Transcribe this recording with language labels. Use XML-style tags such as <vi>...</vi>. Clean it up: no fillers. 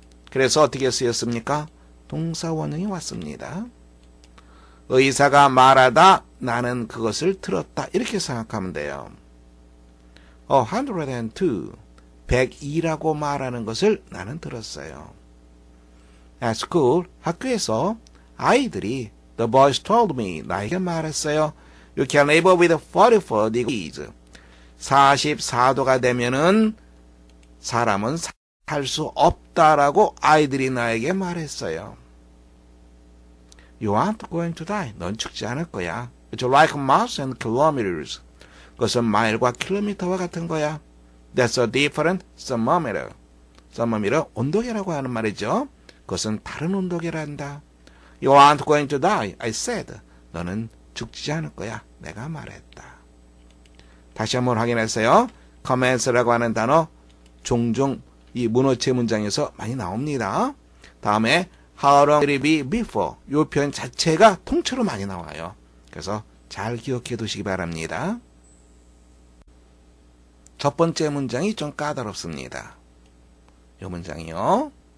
<ko>그래서 어떻게 쓰였습니까? 동사 원형이 왔습니다. 의사가 말하다 나는 그것을 들었다. 이렇게 생각하면 돼요. 102, 102라고 말하는 것을 나는 들었어요.</ko> <en>At school,</en> <ko>학교에서 아이들이</ko> <en>the boys told me,</en> <ko>나에게 말했어요.</ko> <en>You can live with 44 degrees.</en> <ko>44도가 되면은 사람은 살 수 없다라고 아이들이 나에게 말했어요.</ko> <en>You aren't going to die.</en> <ko>넌 죽지 않을 거야.</ko> <en>It's like miles and kilometers.</en> <ko>그것은 마일과 킬로미터와 같은 거야.</ko> <en>That's a different thermometer.</en> <ko>thermometer, 온도계라고 하는 말이죠. 그것은 다른 온도계란다.</ko> <en>You aren't going to die. I said.</en> <ko>너는 죽지 않을 거야. 내가 말했다. 다시 한번 확인했어요. commence라고 하는 단어 종종 이 문어체 문장에서 많이 나옵니다. 다음에</ko> <en>how long will it be before?</en> <ko>이 표현 자체가 통째로 많이 나와요. 그래서 잘 기억해 두시기 바랍니다. 첫 번째 문장이 좀 까다롭습니다. 이 문장이요.</ko>